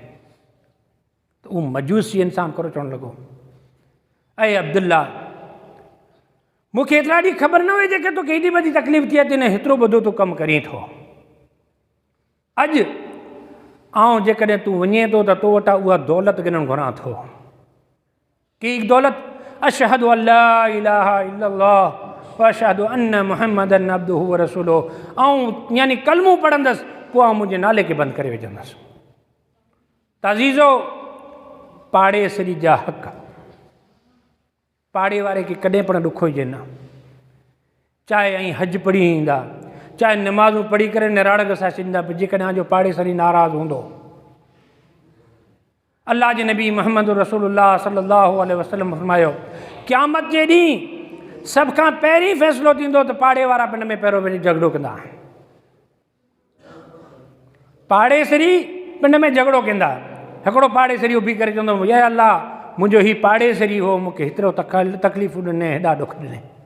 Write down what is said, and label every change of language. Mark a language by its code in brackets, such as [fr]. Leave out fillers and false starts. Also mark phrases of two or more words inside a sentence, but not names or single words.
[sd] त उहो मजूसी इंसान करो चवणु लॻो, ऐं अब्दुल्ला मूंखे एतिरा ॾींहं ख़बर न हुई जेके तोखे एॾी वॾी तकलीफ़ थी अचे, न हेतिरो वॾो तूं कमु करीं थो। अॼु आउं जेकॾहिं तूं वञे थो त तो वटां उहा दौलत गिनणु घुरां थो, की दौलत [ar] أشهد أن لا إله إلا الله و أشهد أن محمدا عبده و رسوله, [sd] ऐं यानी कलमो पढ़ंदसि, पोइ आउं मुंहिंजे नाले खे बंदि करे विझंदसि। ताज़ीज़ो, पाड़ेसरी जा हक़ पाड़े वारे खे कॾहिं पण ॾुखो हुजे न, चाहे ऐं हज पढ़ी ईंदा, चाहे नमाज़ूं पढ़ी करे निराड़ग सां छॾींदा, पर जेकॾहिं जो पाड़ेसरी नाराज़ हूंदो, अल्लाह जे नबी मुहम्मद रसूलुल्लाह [ar] صلى الله عليه وسلم [sd] फरमायो, क़यामत जे ॾींहुं सभ खां पहिरीं फ़ैसिलो थींदो त पाड़े वारा पिंड में पहिरियों वञी झगड़ो कंदा, पाड़ेसरी पिंड में झगड़ो कंदा। हिकिड़ो पाड़ेसरी उभी करे चवंदो, या अल्लाह मुंहिंजो हीउ पाड़ेसरी हो, मूंखे हेतिरो तकलीफ़ूं ॾिने, हेॾा ॾुख ॾिने।